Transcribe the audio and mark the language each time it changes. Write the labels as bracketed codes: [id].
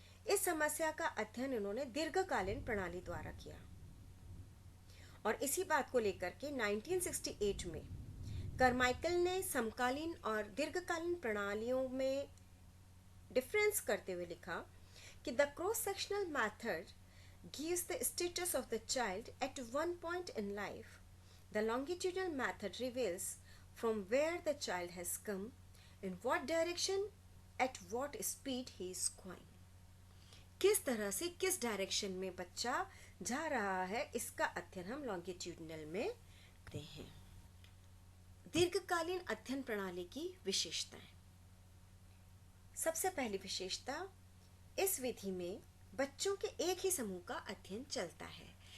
[hi] इस समस्या का अध्ययन उन्होंने दीर्घकालीन प्रणाली द्वारा किया और इसी बात को लेकर के 1968 में करमाइकल ने समकालीन और दीर्घकालीन प्रणालियों में डिफरेंस करते हुए लिखा कि the cross sectional method [en] gives the status of the child at one point in life. The longitudinal method reveals from where the child has come, in what direction, at what speed he is going. [hi] किस तरह से किस direction में बच्चा जा रहा है, इसका अध्ययन हम लॉन्गिट्यूडिनल में करते हैं। दीर्घकालीन अध्ययन प्रणाली की विशेषताएं। सबसे पहली विशेषता, इस विधि में बच्चों के एक ही समूह का अध्ययन चलता है।